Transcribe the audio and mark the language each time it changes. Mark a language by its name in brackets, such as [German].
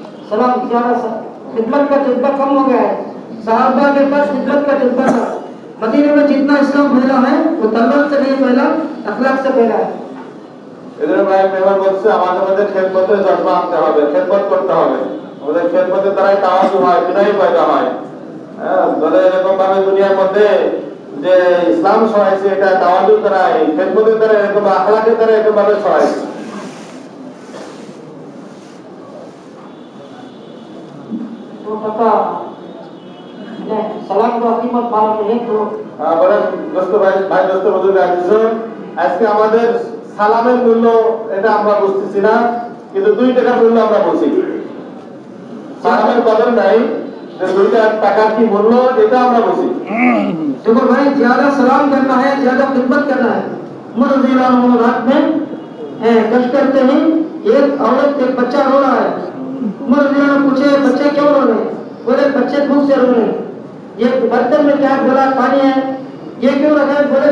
[Hindi] सलाम ज्यादा खिदमत का जज्बा कम हो गया है। साहबा के पास खिदमत का जज्बा था। मदीने में जितना इस्लाम फैला है वो तलवार से नहीं फैला, अखलाक से फैला है। [Bangla] এদের ভাই মেহমান বলছে আমাদের মধ্যে খেদমতের জজ্বা আনতে হবে, খেদমত করতে হবে। আমাদের খেদমতের দ্বারাই তাওয়াজু হয়, বিনয় পয়দা হয়। বলে এরকম ভাবে দুনিয়ার মধ্যে যে ইসলাম ছড়াইছে এটা তাওয়াজুর দ্বারাই, খেদমতের দ্বারা, এরকম আখলাকের দ্বারা এরকম ভাবে ছড়াইছে। [Hindi] तो पता नहीं सलाम को कीमत मालूम नहीं तो [Bangla] বলে দোস্ত ভাই দোস্ত বুজুর্গ আজিজ, আজকে আমাদের সালামের মূল্য এটা আমরা বুঝতেছি না, কিন্তু 2 টাকার মূল্য আমরা বুঝি। সালামের কদর নাই, যে 2 টাকার কি মূল্য এটা আমরা বুঝি। [Hindi] देखो भाई, ज्यादा सलाम करना है, ज्यादा खिदमत करना है। उमर रज़ियल्लाहु अन्हु रात में गश्त करते हैं, एक औरत एक बच्चा रो रहा है। उमर रज़ियल्लाहु अन्हु पूछे बच्चे क्यों रो रहे हैं? बोले बच्चे भूख से रो रहे हैं। ये बर्तन में क्या बोला पानी है, ये क्यों रखा है?